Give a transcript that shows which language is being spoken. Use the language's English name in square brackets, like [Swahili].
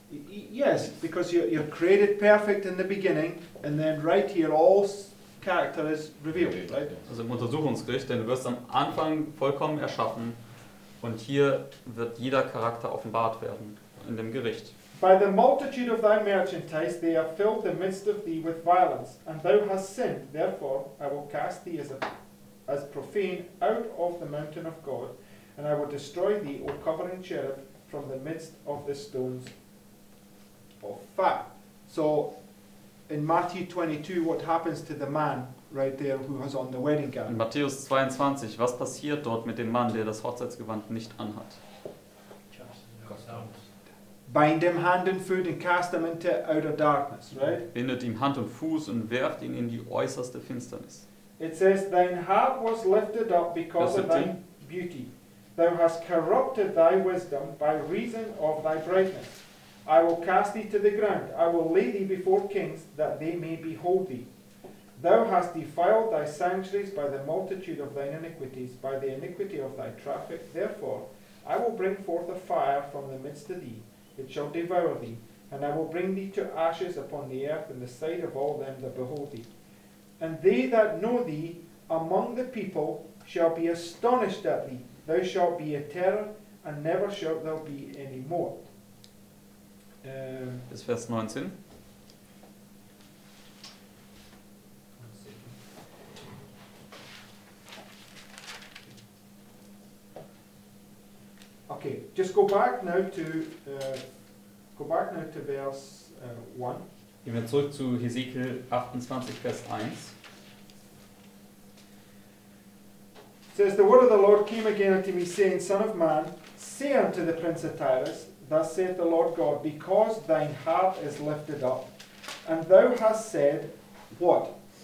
[English] Yes, because you're created perfect in the beginning, and then right here all character is revealed, right? [German] Also im Untersuchungsgericht, denn du wirst am Anfang vollkommen erschaffen und hier wird jeder Charakter offenbart werden in dem Gericht. [English] By the multitude of thy merchandise they have filled the midst of thee with violence, and thou hast sinned. Therefore I will cast thee as profane out of the mountain of God, and I will destroy thee, O covering cherub, from the midst of the stones of fire. So in Matthew 22, what happens to the man right there who has on the wedding [German] In Matthäus 22, was passiert dort mit dem Mann, der das Hochzeitsgewand nicht anhat? [English] Bind him hand and foot and cast him into outer darkness, right? [German] Bindet ihm Hand und Fuß und werft ihn in die äußerste Finsternis. [English] It says, Thine heart was lifted up because of thy beauty. Thou hast corrupted thy wisdom by reason of thy brightness. I will cast thee to the ground. I will lay thee before kings, that they may behold thee. Thou hast defiled thy sanctuaries by the multitude of thine iniquities, by the iniquity of thy traffic. Therefore, I will bring forth a fire from the midst of thee. It shall devour thee, and I will bring thee to ashes upon the earth in the sight of all them that behold thee. And they that know thee among the people shall be astonished at thee. Thou shalt be a terror, and never shalt thou be any more. [German] Bis Vers 19. [English] Okay, just go back now to verse 1. [German] Gehen wir zurück zu Hesekiel 28, Vers 1. [English] It says, The word of the Lord came again unto me, saying, Son of man, say unto the prince of Tyrus, Thus saith the Lord God, because thine heart is lifted up, and thou hast said, What?